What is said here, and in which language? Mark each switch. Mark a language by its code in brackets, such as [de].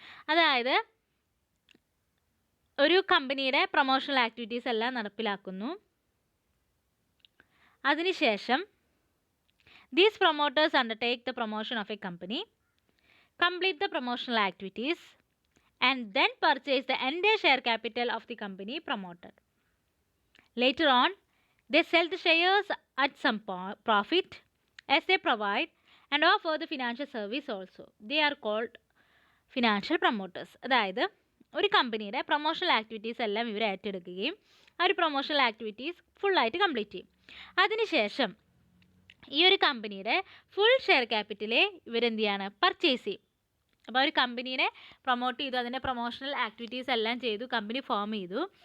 [ml] അതായത് ഒരു കമ്പനിയുടെ പ്രൊമോഷണൽ ആക്ടിവിറ്റീസ് എല്ലാം നടപ്പിലാക്കുന്നു. [en] അതിനുശേഷം these promoters undertake the promotion of a company, complete the promotional activities and then purchase the entire share capital of the company promoted. Later on, they sell the shares at some profit as they provide and offer the financial service also. They are called financial promoters. [ml] അതായത് ഒരു കമ്പനിയുടെ promotional activities എല്ലാം ഇവർ ഏറ്റെടുക്കുകയും ആ ഒരു promotional activities ഫുള്ളായിട്ട് complete ചെയ്യും. അതിനുശേഷം ഈ ഒരു കമ്പനിയുടെ ഫുൾ ഷെയർ ക്യാപിറ്റലെ ഇവരെന്ത് ചെയ്യാണ്? പർച്ചേസ് ചെയ്യും. അപ്പോൾ ഒരു കമ്പനീനെ പ്രൊമോട്ട് ചെയ്തു, അതിൻ്റെ പ്രൊമോഷണൽ ആക്ടിവിറ്റീസ് എല്ലാം ചെയ്തു, കമ്പനി ഫോം ചെയ്തു.